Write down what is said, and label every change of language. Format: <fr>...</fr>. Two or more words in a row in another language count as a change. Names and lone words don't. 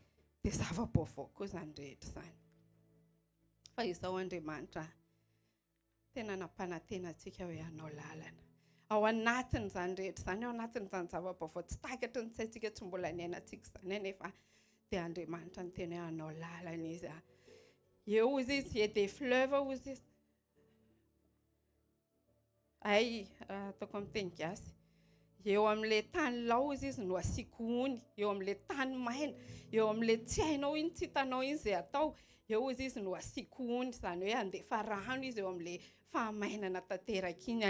<mg>Dia zava-baovao koa izany rehetra izany. Fa izao Andriamanitra tena nampanantena antsika hoe hanao lalana. Ao anatin'izany rehetra izany, ao anatin'izany zava-baovao tsy takatry ny saintsika, tsy mbola niainantsika izany nefa dia Andriamanitra ny teny hoe hanao lalana izy. Eo hozy izy,</mg> <fr>et des fleuves</fr> <mg>hozy izy. Ataoko amin'ny teny gasy. Eo amin'ilay tany lao izy no asiako ony, eo amin'ilay tany maina, eo amin'ilay tsy hainao iny, tsy hitanao iny izay atao, eo izy no asiako ony, izany hoe handefa rano izy eo amin'ilay fahamainana tanteraka iny.</mg>